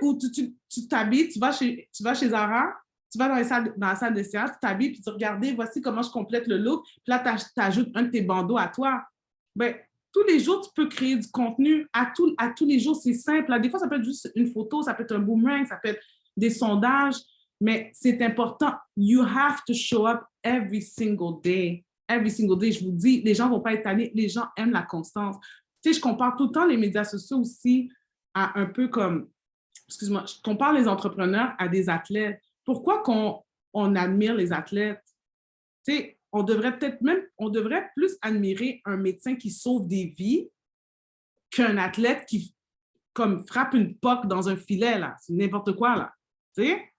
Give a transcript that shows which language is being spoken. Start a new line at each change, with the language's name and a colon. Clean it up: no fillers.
French: Ou tu t'habilles, tu vas chez Zara, tu vas dans la salle de séance, tu t'habilles, puis tu regardes, voici comment je complète le look, puis là, tu ajoutes un de tes bandeaux à toi. Bien, tous les jours, tu peux créer du contenu. À tous les jours, c'est simple. Là, des fois, ça peut être juste une photo, ça peut être un boomerang, ça peut être des sondages, mais c'est important.
English: You have to show up every single day. Every single day,
French: je vous dis, les gens ne vont pas être tannés, les gens aiment la constance. Tu sais, je compare tout le temps les médias sociaux aussi à un peu comme, excuse-moi, je compare les entrepreneurs à des athlètes. Pourquoi on admire les athlètes? Tu sais, on devrait plus admirer un médecin qui sauve des vies qu'un athlète qui, comme, frappe une poque dans un filet, là. C'est n'importe quoi, là. Tu sais?